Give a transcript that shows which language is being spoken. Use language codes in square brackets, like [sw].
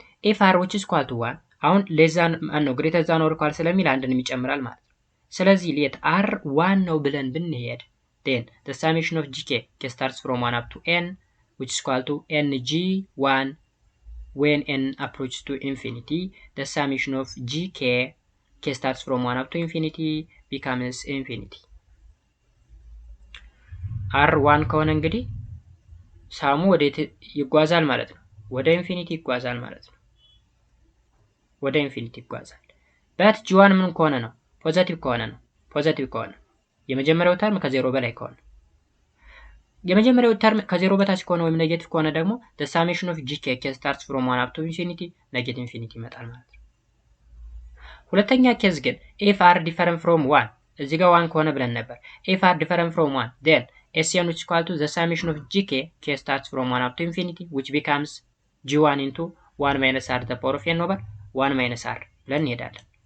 [en] if r which is equal to 1 አሁን less than ነው greater than or equal ስለሚል [am] አንድንም ይጨምራል ማለት ነው። [en] ስለዚህ let r 1 ነው ብለን ብንሄድ then the summation of gk starts from 1 up to n which is equal to ng1 when n approaches to infinity the summation of gk starts from 1 up to infinity becomes infinity [am] r 1 ከሆነ እንግዲህ ሳሙ ወዴት ይጓዛል ማለት ነው? ወደ ኢንፊኒቲ ይጓዛል ማለት ነው። ወደ ኢንፊኒቲ ይጓዛል። በት g1 ምን ከሆነ ነው? ፖዚቲቭ ከሆነ ነው። ፖዚቲቭ ከሆነ የመጀመሪያው ተርም ከዜሮ በላይ ከሆነ የመጀመሪያው ተርም ከዜሮ በታች ከሆነ ወይም ኔጌቲቭ ከሆነ ደግሞ [en] the summation of gk starts from 1 up to infinity [am] ኔጌቲቭ ኢንፊኒቲ ይመጣል ማለት ነው። ሁለተኛ ኬዝ ግን [en] if r different from 1 [am] እዚህ ጋር 1 ከሆነ ብለን ነበር። [en] if r different from 1 then Sn which is equal to the summation of gk starts from 1 up to infinity which becomes g1 into 1 minus r the power of n over 1 minus r [am] ብለን እንሄዳለን።